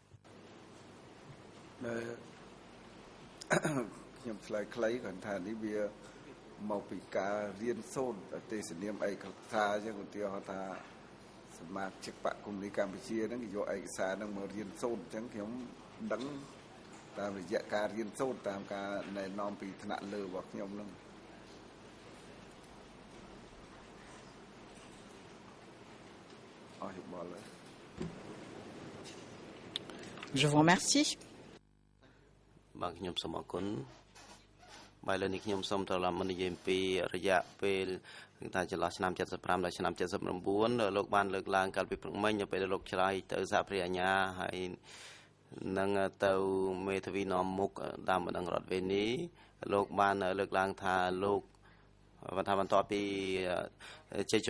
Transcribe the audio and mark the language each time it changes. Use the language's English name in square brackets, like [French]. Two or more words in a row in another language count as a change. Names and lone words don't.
[Khmer] ខ្ញុំឆ្លើយខ្លីគាត់ថានេះវាមកពីការរៀនសូត្រទេសនាមឯកសារអញ្ចឹងឧទាហរណ៍ថាសមាជិកបកគុំនេះកម្ពុជាហ្នឹងគេយកឯកសារហ្នឹងមករៀនសូត្រអញ្ចឹងខ្ញុំដឹងតាមរយៈការរៀនសូត្រតាមការណែនាំពីថ្នាក់លើរបស់ខ្ញុំហ្នឹងអរគុណបាទ [French] Je vous remercie. [Khmer] បាទខ្ញុំសូមអរគុណបាទលើនេះខ្ញុំសូមត្រឡប់មកនិយាយពីរយៈពេលថាចន្លោះឆ្នាំ75ដល់ឆ្នាំ79លោកបានលើកឡើងកាលពីព្រឹកមិញនៅពេលលោកឆ្លើយទៅ សហព្រះអាញាហើយនឹងទៅមេធាវីនាំមុខតាមបណ្ដឹងរដ្ឋវេនីលោកបានលើកឡើងថាលោកបន្ទាប់ពីជ័យជំ